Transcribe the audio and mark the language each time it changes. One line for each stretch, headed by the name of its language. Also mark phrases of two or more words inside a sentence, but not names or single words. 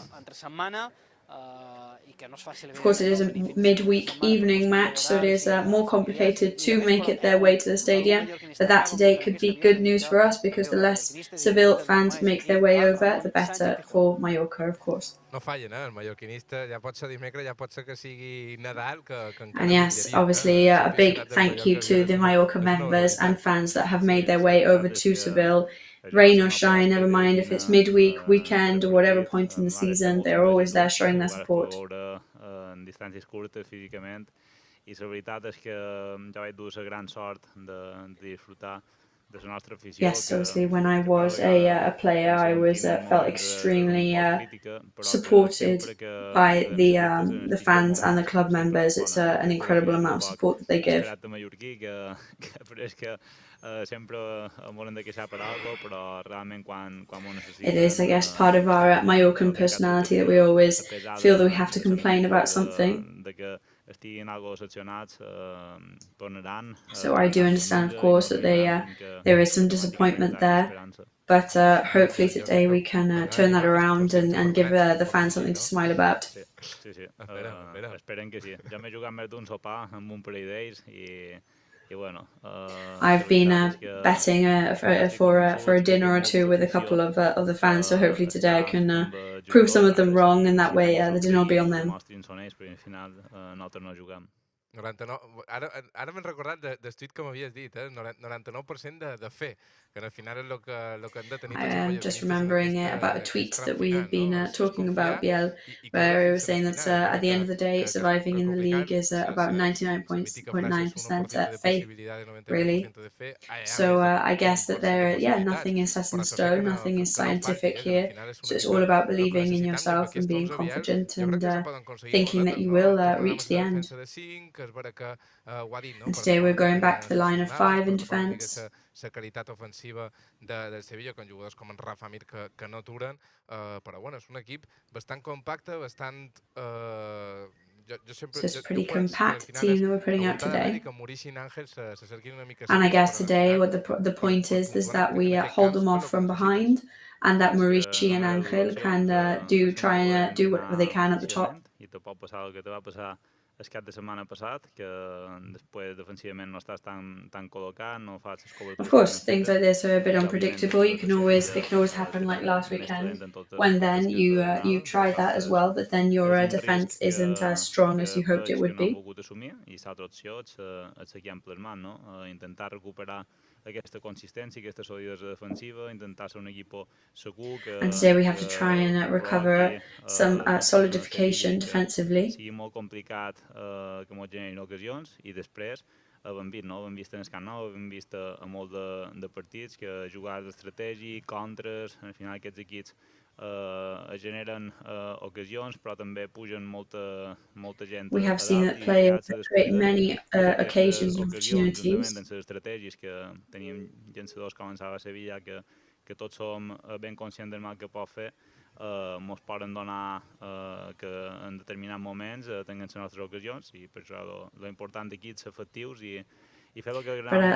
English: Of course, it is a midweek evening match, so it is more complicated to make it their way to the stadium. But that today could be good news for us, because the less Seville fans make their way over, the better for Mallorca, of course.
Catalan: No fallen, el mallorquinista, ja pot ser dimecres, ja pot ser que sigui Nadal, que
English: and yes, obviously a big thank you to the Mallorca members and fans that have made their way over to Seville. Rain or shine, never mind if it's midweek, weekend, or whatever point in the season, they're always there showing their support.
Catalan: En distàncies curtes físicament, i la veritat és que ja vaig dur la gran sort de disfrutar
English: Yes, obviously, when I was a player, I was felt extremely supported by the fans and the club members. It's an incredible amount of support that they give. It is, I guess, part of our Mallorcan personality that we always feel that we have to complain about something. So I do understand, of course, that there is some disappointment there, but hopefully today we can turn that around and give the fans something to smile about.
Catalan: Esperem que sí. Ja m'he jugat més d'un sopar amb un parell d'ells i bueno.
English: I've been betting for a dinner or two with a couple of the fans, so hopefully today I can prove some of them wrong, and that way the dinner will be on them.
Catalan: 99, ara m'he recordat del tuit que m'havies dit, 99% de fe, que al final és el que hem de tenir tots.
English: I am just remembering about a tweet that we have been talking about, Biel, where it was saying that at the end of the day, surviving in the league is about 99.9% faith, really. So I guess that nothing is set in stone, nothing is scientific here. So it's all about believing in yourself and being confident and thinking that you will reach the end. And today we're going back to the line of 5 in defence.
Catalan: La qualitat ofensiva del Sevilla, con jugadors com en Rafa Mir que no aturen, però bueno, és un equip bastant compacte, bastant...
English: So it's a pretty compact team that we're putting out today. And I guess today what the point is that we hold them off from behind, and that Maurici and Angel can try and do whatever they can at the top.
Catalan: El cap de setmana passat, que després defensivament no estàs tan col·locat, no fas les cobertures.
English: Of course, things like this are a bit unpredictable. It can always happen like last weekend, when then you try that as well, but then your defense isn't as strong as you hoped it would be.
Catalan: I l'altra opció és seguir emplasmant, no? Intentar recuperar aquesta consistència, aquesta solidesa defensiva, intentar ser un equip segur que...
English: And today we have to try and recover some solidification defensively.
Catalan: Sigui molt complicat que ens generin ocasions i després hem vist en el canal, hem vist a molt de partits que jugades d'estratègia, contres, al final aquests equips generen ocasions, però també pugen molta gent.
English: We have seen that players create many occasions and opportunities.
Catalan: En les estratègies que tenim llançadors com en Sala Sevilla, que tots som ben conscients del mal que pot fer, ens poden donar que en determinats moments tinguin les nostres ocasions, i per això l'important aquí és ser efectius i fer el que agrada.